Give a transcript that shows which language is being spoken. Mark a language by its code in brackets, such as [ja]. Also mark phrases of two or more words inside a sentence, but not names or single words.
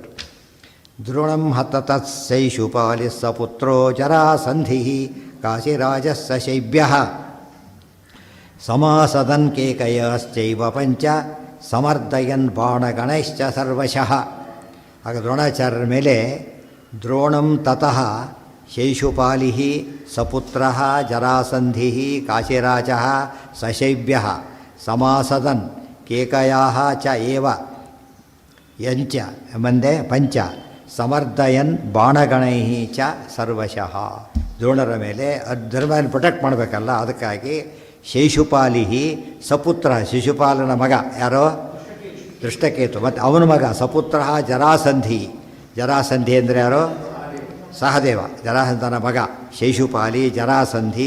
[sa] ದ್ರೋಣಂ ಹತತತ್ ಶೈಶುಪಾಲಿ ಸ ಪುತ್ರೋ ಜರಾಸಂಧಿ ಕಾಶಿರಾಜಸ್ಸ ಶೈಬ್ಯ ಸಮಾಸದನ್ ಕೇಕಯಶ್ಚೈವ ಪಂಚ ಸಮರ್ದಯನ್ ಬಾಣಗಣೈಶ್ಚ ಸರ್ವಶಃ. [kn] ಆಗ ದ್ರೋಣಾಚಾರ್ಯರ ಮೇಲೆ [sa] ದ್ರೋಣಂ ತತಃ ಶೈಶುಪಾಲಿ ಸಪುತ್ರ ಜರಾಸಂಧಿ ಕಾಶಿರಾಜ ಸಶೈಬ್ಯ ಸಮಾಸದನ್ ಕೇಕಯಾ ಚ ಏವ ಯಂಚ ಮಂದೆ ಪಂಚ ಸಮರ್ದಯನ್ ಬಾಣಗಣೈ ಚ ಸರ್ವಶಃ. [kn] ದ್ರೋಣರ ಮೇಲೆ ಧರ್ಮನ ಪ್ರೊಟೆಕ್ಟ್ ಮಾಡಬೇಕಲ್ಲ, ಅದಕ್ಕಾಗಿ ಶೈಶುಪಾಲಿ ಸಪುತ್ರ ಶಿಶುಪಾಲನ ಮಗ ಯಾರೋ ದೃಷ್ಟಕೇತು, ಮತ್ತು ಅವನ ಮಗ ಸಪುತ್ರ ಜರಾಸಂಧಿ. ಜರಾಸಂಧಿ ಅಂದರೆ ಯಾರೋ ಸಹದೇವ, ಜರಾಸಂಧನ ಮಗ ಶೈಶುಪಾಲಿ ಜರಾಸಂಧಿ.